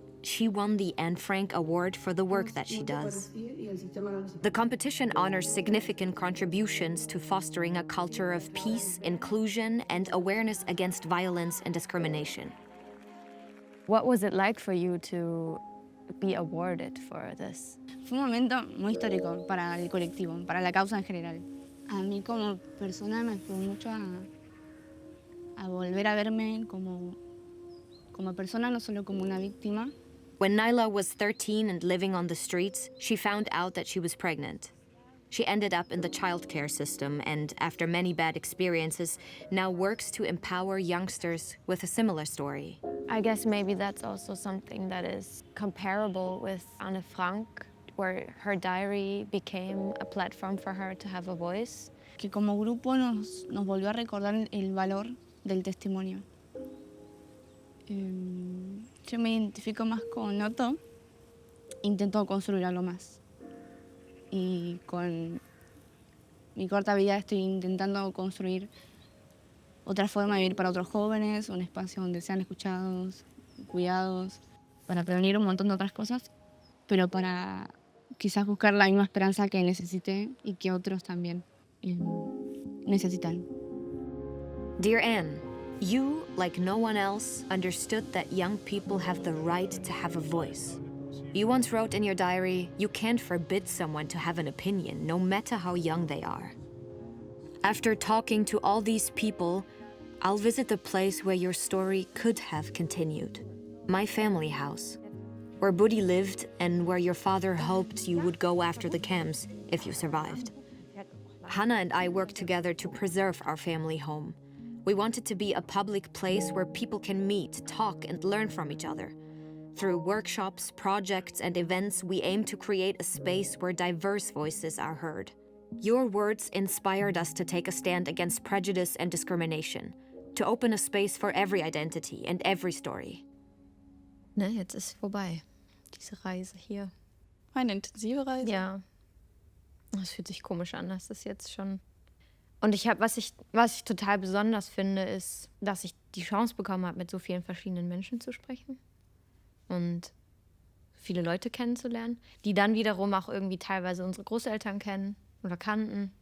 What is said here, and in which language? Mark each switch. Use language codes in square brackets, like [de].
[en] She won the Anne Frank Award for the work that she does. The competition honors significant contributions to fostering a culture of peace, inclusion, and awareness against violence and discrimination. What was it like for you to be awarded for this? [es] Fue un momento muy histórico para el colectivo, para la causa en general. A mí como persona me ayudó mucho a volver a verme como persona, no solo como una víctima. [en] When Naila was 13 and living on the streets, she found out that she was pregnant. She ended up in the childcare system and, after many bad experiences, now works to empower youngsters with a similar story. I guess maybe that's also something that is comparable with Anne Frank, where her diary became a platform for her to have a voice. [es] Que como grupo nos volvió a recordar el valor del testimonio. Yo me identifico más con Otto, intento construir algo más. Y con mi corta vida estoy intentando construir otra forma de vivir para otros jóvenes, un espacio donde sean escuchados, cuidados, para prevenir un montón de otras cosas, pero para quizás buscar la misma esperanza que necesité y que otros también necesitan. [en] Dear Anne, you, like no one else, understood that young people have the right to have a voice. You once wrote in your diary, you can't forbid someone to have an opinion, no matter how young they are. After talking to all these people, I'll visit the place where your story could have continued. My family house, where Budi lived and where your father hoped you would go after the camps if you survived. Hannah and I worked together to preserve our family home. We wanted to be a public place where people can meet, talk, and learn from each other. Through workshops, projects, and events, we aim to create a space where diverse voices are heard. Your words inspired us to take a stand against prejudice and discrimination, to open a space for every identity and every story. [de] Ne, jetzt ist vorbei, diese Reise hier. Eine intensive Reise? Ja. Es fühlt sich komisch an, das ist jetzt schon... Und was ich total besonders finde, ist, dass ich die Chance bekommen habe, mit so vielen verschiedenen Menschen zu sprechen und viele Leute kennenzulernen, die dann wiederum auch irgendwie teilweise unsere Großeltern kennen oder kannten.